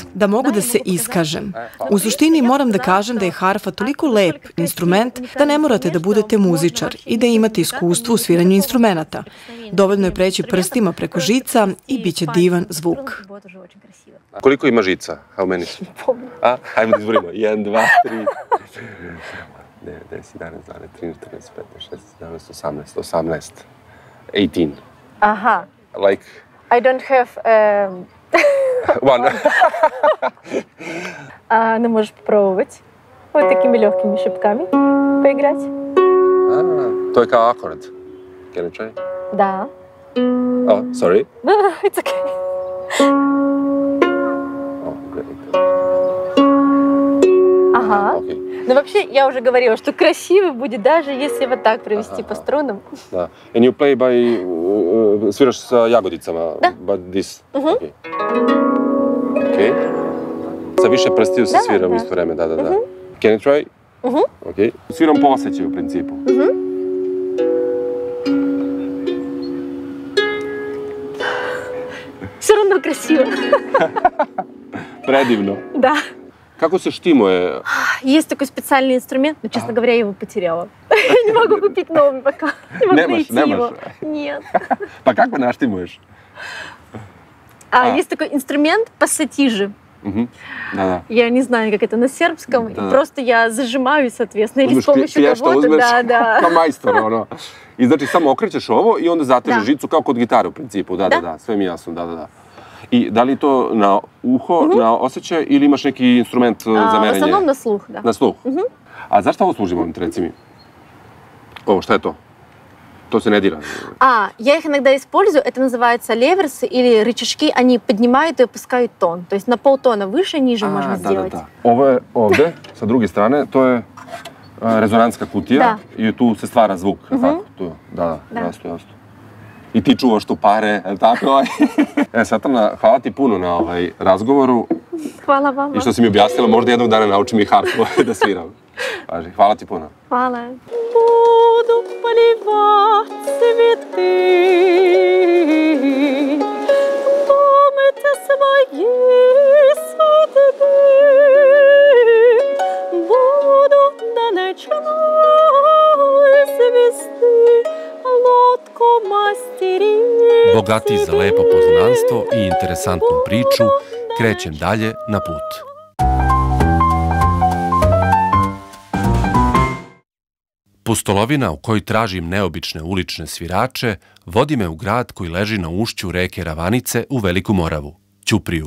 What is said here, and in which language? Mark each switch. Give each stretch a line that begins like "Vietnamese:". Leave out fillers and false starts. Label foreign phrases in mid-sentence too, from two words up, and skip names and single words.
Serbian: Da mogu da se iskažem. U suštini moram da kažem da je harfa toliko lep instrument da ne morate da budete muzičar i da imate iskustvo u sviranju instrumenta. Dovoljno je preći prstima preko žica i bit će divan zvuk. Koliko ima žica?
English: How many?
Serbian: Hajmo da izborimo. 1, 2, 3, 9, 10, 11, 12, 13, 14, 15, 16, 17, 18. 18. Aha.
English: Like? I don't have... One.
Russian: Ну, можешь попробовать. Вот такими легкими шипками поиграть.
Serbian: To je kao akord.
English: Can I try?
Russian: Да.
English: Oh, sorry. It's okay. Ага.
Russian: Но вообще, я уже говорила, что красиво будет, даже если вот так провести по струнам.
Serbian: Da.
English: And you play by...
Serbian: sviraš sa jagodicama? Da.
English: But this? Okay. Okay.
Serbian: Sa više prstiju se svira u isto vreme, da.
English: Can you try? Okay.
Serbian: Sviram po osjećaju u principu.
Russian: Все равно красиво.
Serbian: Predivno.
Russian: Да.
Serbian: Kako se štimuje?
Russian: Есть такой специальный инструмент, но, честно говоря, я его потеряла. Не могу купить новый пока. Не могу найти его. Нет.
Serbian: Pa kako naštimuješ?
Russian: Есть такой инструмент пассатижи.
Serbian: Da.
Russian: Я не знаю, как это на сербском. Просто я зажимаю, соответственно, или с помощью
Serbian: Uzmeš
Russian: кого-то. Да.
Serbian: Kao majstor, ono. I znači samo okrećeš ovo i onda zatežeš žicu kao kod gitare u principu. Da. Sve mi jasno, da. I da li to na uho, na osjećaj ili imaš neki instrument za merenje?
Russian: В основном на слух, да.
Serbian: Na sluh? A zašto ovo služi, molim te, reci mi? Ovo, šta je to? To se ne dira.
Russian: Я их иногда использую. Это называется леверсы или рычажки. Они поднимают и опускают тон. То есть на полтона выше, ниже можно сделать.
Serbian: Da. Ovo je ovde, sa druge strane, to je rezonanska kutija i tu se stvara zvuk. Tako? Da, jasno. I ti čuvaš tu pare, je li tako? Svetlana, hvala ti puno na razgovoru. Hvala vama. I što si mi objasnila, možda jednog dana naučim i harfu da sviram. Hvala ti puno. Hvala.
Russian: Буду поливать цветы, думать о своей судьбе. Буду до ночной звезды лодку мастерить.
Serbian: Bogati za lepo poznanstvo i interesantnu priču, krećem dalje na put. Pustolovina u kojoj tražim neobične ulične svirače vodi me u grad koji leži na ušću reke Ravanice u Veliku Moravu, Ćupriju.